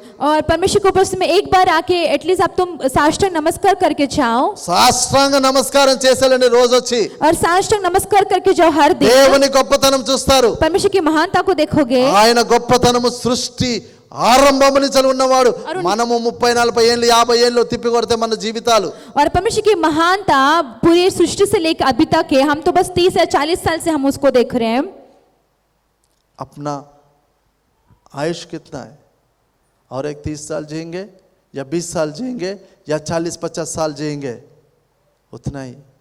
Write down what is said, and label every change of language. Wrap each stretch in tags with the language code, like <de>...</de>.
<hi>और परमेश्वर की उपस्थिति में एक बार आके एटलीस्ट आप तुम साष्टांग नमस्कार करके जाओ।</hi> <te>సాష్టాంగ నమస్కారం చేసేలండి రోజు వచ్చి.</te> <hi>और साष्टांग नमस्कार करके जाओ हर दिन।</hi> <te>దేవుని గొప్పతనం చూస్తారు.</te> <hi>परमेश्वर की महानता को देखोगे।</hi> <te>ఆయన గొప్పతనము సృష్టి ఆరంభము నుంచి ఉన్నవాడు. మనము 30, 40 ఏళ్ళు 50 ఏళ్ళు తిప్పి కొడితే మన జీవితాలు.</te> <hi>और परमेश्वर की महानता पूरी सृष्टि से लेकर अभी तक है। हम तो बस 30 या 40 साल से हम उसको देख रहे हैं। अपना आयुष कितना है? और एक 30 साल जिएंगे या 20 साल जिएंगे या 40-50 साल जिएंगे, उतना ही.</hi>